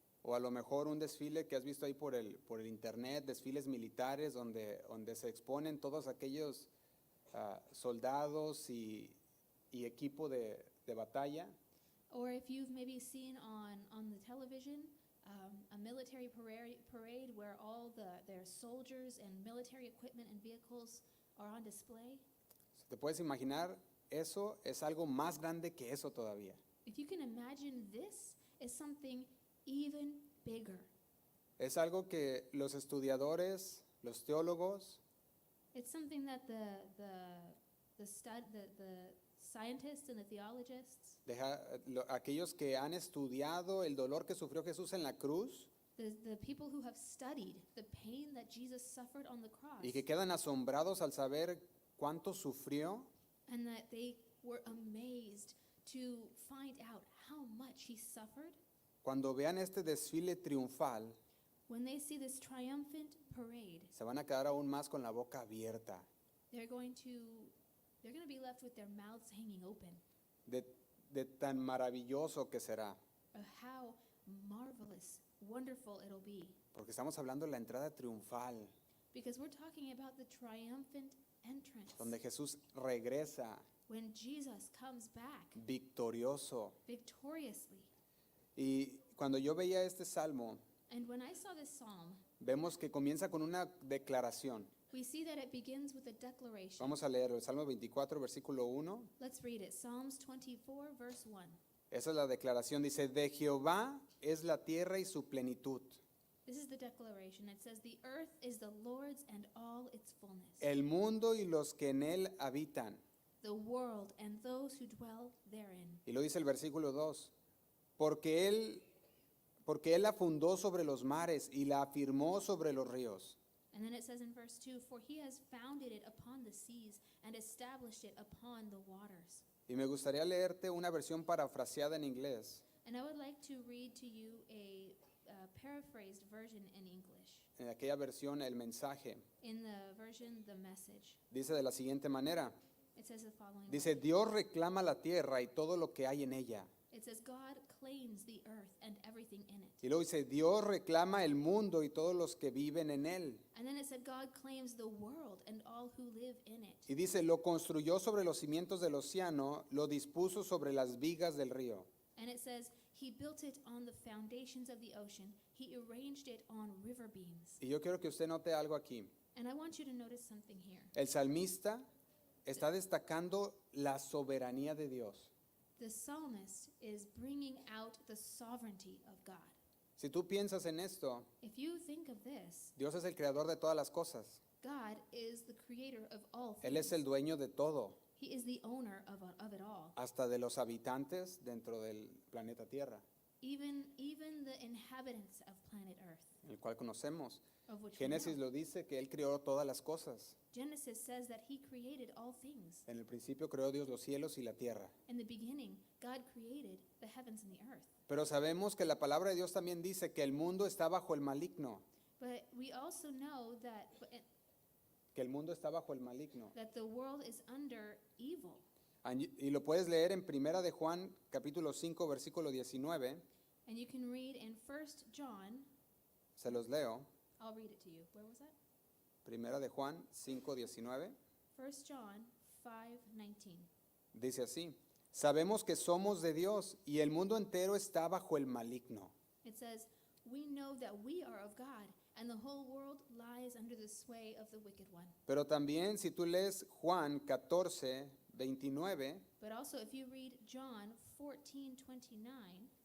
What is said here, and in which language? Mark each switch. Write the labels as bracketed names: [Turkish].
[Spanish] o a lo mejor un desfile que has visto ahí por el internet, desfiles militares donde se exponen todos aquellos soldados y equipo de batalla, [English] or if you've maybe seen on the television a military parade where all their soldiers and military equipment and vehicles are on display, [Spanish] te puedes imaginar, eso es algo más grande que eso todavía. [English] if you can imagine, this is something even bigger. [Spanish] Es algo que los estudiadores, los teólogos, [English] It's something that the scientists and the theologists, [Spanish] aquellos que han estudiado el dolor que sufrió Jesús en la cruz [English] the people who have studied the pain that Jesus suffered on the cross, [Spanish] y que quedan asombrados al saber cuánto sufrió, [English] and that they were amazed to find out how much he suffered. [Spanish] cuando vean este desfile triunfal, [English] When they see this triumphant parade, [Spanish] se van a quedar aún más con la boca abierta [English] they're going to be left with their mouths hanging open [Spanish] de tan maravilloso que será. [English] of how marvelous, wonderful it'll be. [Spanish] Porque estamos hablando de la entrada triunfal, [English] Because we're talking about the triumphant entrance, [Spanish] donde Jesús regresa [English] when Jesus comes back [Spanish] victorioso. [English] victoriously. [Spanish] Y cuando yo veía este salmo, [English] And when I saw this psalm, [Spanish] vemos que comienza con una declaración. [English] we see that it begins with a declaration. [Spanish] Vamos a leer el Salmo 24, versículo 1. [English] Let's read it. Psalms 24, verse 1. [Spanish] Esa es la declaración. Dice, de Jehová es la tierra y su plenitud, [English] This is the declaration. It says, "The earth is the Lord's and all its fullness, [Spanish] el mundo y los que en él habitan. [English] the world and those who dwell therein." [Spanish] Y lo dice el versículo 2. Porque él la fundó sobre los mares y la afirmó sobre los ríos. [English] And then it says in verse 2, "For he has founded it upon the seas and established it upon the waters." [Spanish] Y me gustaría leerte una versión parafraseada en inglés, [English] And I would like to read to you a paraphrased version in English. [Spanish] en aquella versión el mensaje. [English] In the version, the message, [Spanish] Dice de la siguiente manera. [English] it says the following. [Spanish] Dice, Dios reclama la tierra y todo lo que hay en ella. [English] It says, "God claims the earth and everything in it." [Spanish] Y luego dice, Dios reclama el mundo y todos los que viven en él. [English] And then it said, "God claims the world and all who live in it." [Spanish] Y dice, lo construyó sobre los cimientos del océano, lo dispuso sobre las vigas del río. [English] And it says, "He built it on the foundations of the ocean. He arranged it on river beams." [Spanish] Y yo quiero que usted note algo aquí. [English] And I want you to notice something here. [Spanish] El salmista está destacando la soberanía de Dios. [English] The psalmist is bringing out the sovereignty of God. [Spanish] Si tú piensas en esto, [English] If you think of this, [Spanish] Dios es el creador de todas las cosas. [English] God is the creator of all things. [Spanish] Él es el dueño de todo, [English] He is the owner of it all. [Spanish] hasta de los habitantes dentro del planeta Tierra, [English] Even the inhabitants of planet Earth, [Spanish] el cual conocemos. [English] of which we [Spanish] Génesis [English] know. [Spanish] lo dice que Él creó todas las cosas. [English] Genesis says that he created all things. [Spanish] En el principio creó Dios los cielos y la tierra. [English] In the beginning, God created the heavens and the earth. [Spanish] Pero sabemos que la palabra de Dios también dice que el mundo está bajo el maligno, [English] But we also know [Spanish] que el mundo está bajo el maligno. [English] that the world is under evil. [Spanish] Y lo puedes leer en Primera de Juan, capítulo 5, versículo 19. [English] And you can read in 1 John, [Spanish] Se los leo. [English] I'll read it to you. Where was that? [Spanish] Primera de Juan 5, 19. [English] 1 John 5:19. [Spanish] Dice así, sabemos que somos de Dios y el mundo entero está bajo el maligno. [English] It says, "We know that we are of God, and the whole world lies under the sway of the wicked one." [Spanish] Pero también si tú lees Juan 14, 29 [English] But also if you read John 14:29